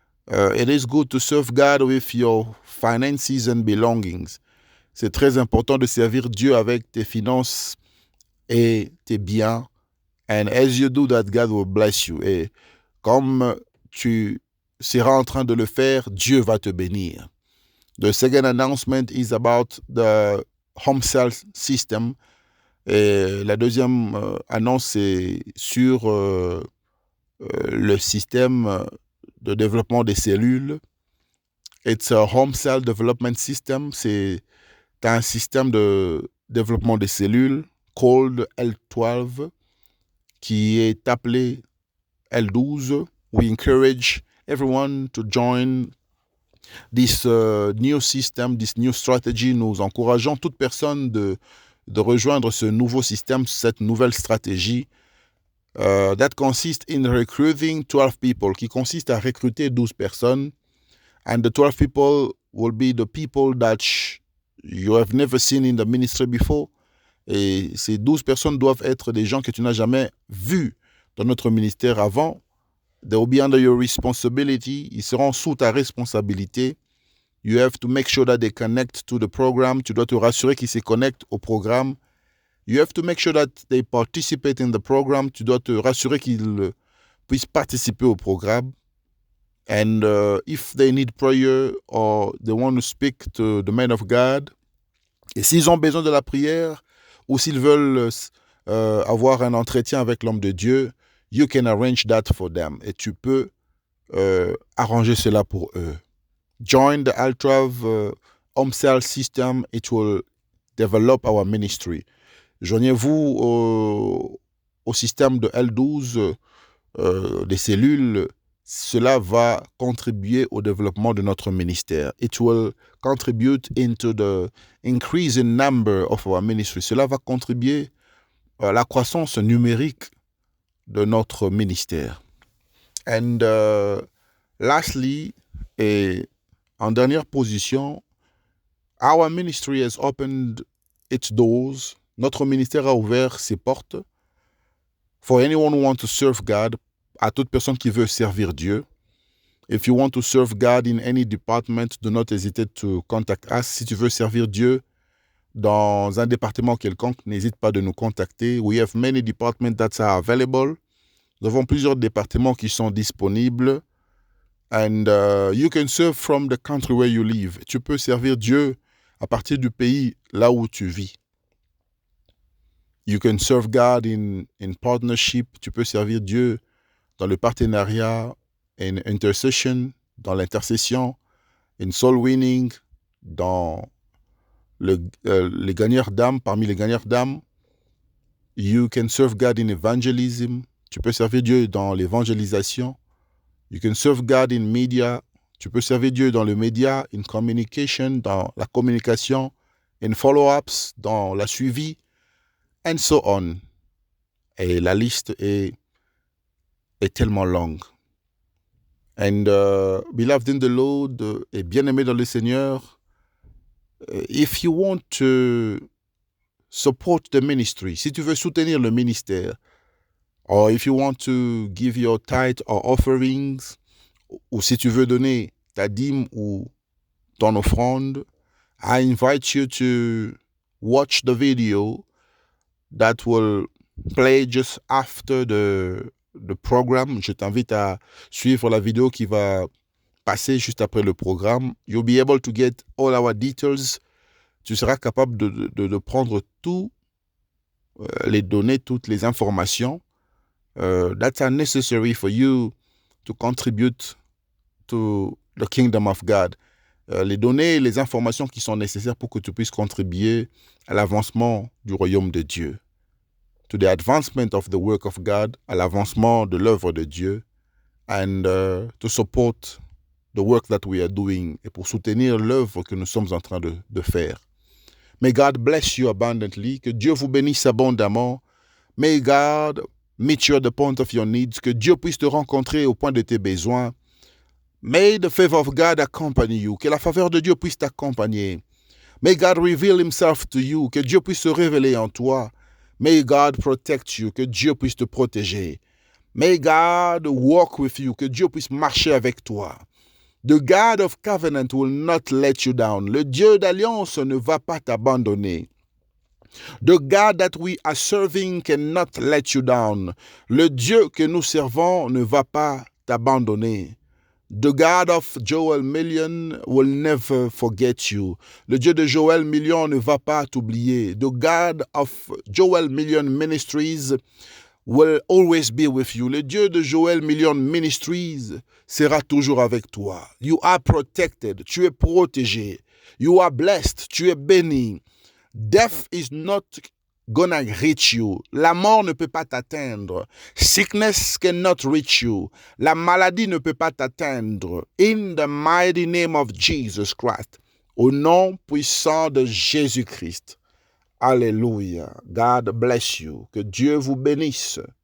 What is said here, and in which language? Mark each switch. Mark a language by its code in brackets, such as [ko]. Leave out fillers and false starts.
[en] It is good to serve God with your finances and belongings. [fr] C'est très important de servir Dieu avec tes finances et tes biens. [en] And as you do that, God will bless you. [fr] Et comme tu seras en train de le faire, Dieu va te bénir. [en] The second announcement is about the home cell system. [fr] Et la deuxième annonce, c'est sur le système de développement des cellules. [en] It's a home cell development system. [fr] C'est un système de développement des cellules called L12 qui est appelé L12. [en] We encourage everyone to join this new system, this new strategy. [fr] Nous encourageons toute personne de rejoindre ce nouveau système, cette nouvelle stratégie. [en] That consists in recruiting 12 people, [fr] qui consiste à recruter 12 personnes. [en] And the 12 people will be the people that you have never seen in the ministry before. [fr] Et ces 12 personnes doivent être des gens que tu n'as jamais vus dans notre ministère avant. [en] They will be under your responsibility. [fr] Ils seront sous ta responsabilité. [en] You have to make sure that they connect to the program. [fr] Tu dois te rassurer qu'ils se connectent au programme. [en] You have to make sure that they participate in the program. [fr] Tu dois te rassurer qu'ils puissent participer au programme. [en] And if they need prayer or they want to speak to the man of God, [fr] et s'ils ont besoin de la prière ou s'ils veulent avoir un entretien avec l'homme de Dieu, [en] you can arrange that for them. [fr] Et tu peux arranger cela pour eux. [en] Join the L12 home cell system. It will develop our ministry. [fr] Joignez-vous au système de L12 des cellules. Cela va contribuer au développement de notre ministère. [en] It will contribute into the increasing number of our ministry. [fr] Cela va contribuer à la croissance numérique de notre ministère. [en] And lastly, [fr] et en dernière position, [en] our ministry has opened its doors. [fr] Notre ministère a ouvert ses portes. [en] For anyone who wants to serve God, [fr] à toute personne qui veut servir Dieu. [en] If you want to serve God in any department, do not hesitate to contact us. [fr] Si tu veux servir Dieu dans un département quelconque, n'hésite pas de nous contacter. [en] We have many departments that are available. [fr] Nous avons plusieurs départements qui sont disponibles. [en] And you can serve from the country where you live. [fr] Tu peux servir Dieu à partir du pays là où tu vis. [en] You can serve God in partnership. [fr] Tu peux servir Dieu dans le partenariat, [en] in intercession, [fr] dans l'intercession, [en] in soul winning, [fr] dans les gagneurs d'âmes, parmi les gagneurs d'âmes. [en] You can serve God in evangelism. [fr] Tu peux servir Dieu dans l'évangélisation. [en] You can serve God in media. [fr] Tu peux servir Dieu dans le média, [en] in communication, [fr] dans la communication, [en] in follow-ups, [fr] dans la suivi, [en] and so on. [fr] Et la liste est tellement longue. [en] And beloved in the Lord, [fr] et bien-aimé dans le Seigneur, [en] if you want to support the ministry, [fr] si tu veux soutenir le ministère, [en] or if you want to give your tithe or offerings, [fr] ou si tu veux donner ta dîme ou ton offrande, [en] I invite you to watch the video that will play just after the program. [fr] Je t'invite à suivre la vidéo qui va passer juste après le programme. [en] You'll be able to get all our details. [fr] Tu seras capable de prendre tout, les données, toutes les informations [en] that are necessary for you to contribute to the kingdom of God. [fr] Les données et les informations qui sont nécessaires pour que tu puisses contribuer à l'avancement du royaume de Dieu. [en] To the advancement of the work of God, [fr] à l'avancement de l'œuvre de Dieu, [en] and to support the work that we are doing, [fr] et pour soutenir l'œuvre que nous sommes en train de faire. [en] May God bless you abundantly, [fr] que Dieu vous bénisse abondamment. [en] May God meet you at the point of your needs, [fr] que Dieu puisse te rencontrer au point de tes besoins. [en] May the favor of God accompany you. [fr] Que la faveur de Dieu puisse t'accompagner. [en] May God reveal himself to you. [fr] Que Dieu puisse se révéler en toi. [en] May God protect you. [fr] Que Dieu puisse te protéger. [en] May God walk with you. [fr] Que Dieu puisse marcher avec toi. [en] The God of covenant will not let you down. [fr] Le Dieu d'alliance ne va pas t'abandonner. [en] The God that we are serving cannot let you down. [fr] Le Dieu que nous servons ne va pas t'abandonner. [en] The God of Joel Million will never forget you. [fr] Le Dieu de Joel Million ne va pas t'oublier. [en] The God of Joel Million Ministries will always be with you. [fr] Le Dieu de Joel Million Ministries sera toujours avec toi. [en] You are protected. [fr] Tu es protégé. [en] You are blessed. [fr] Tu es béni. [en] Death is not gonna reach you. [fr] La mort ne peut pas t'atteindre. [en] Sickness cannot reach you. [fr] La maladie ne peut pas t'atteindre. [en] In the mighty name of Jesus Christ. [fr] Au nom puissant de Jésus-Christ. Alléluia. [en] God bless you. [fr] Que Dieu vous bénisse.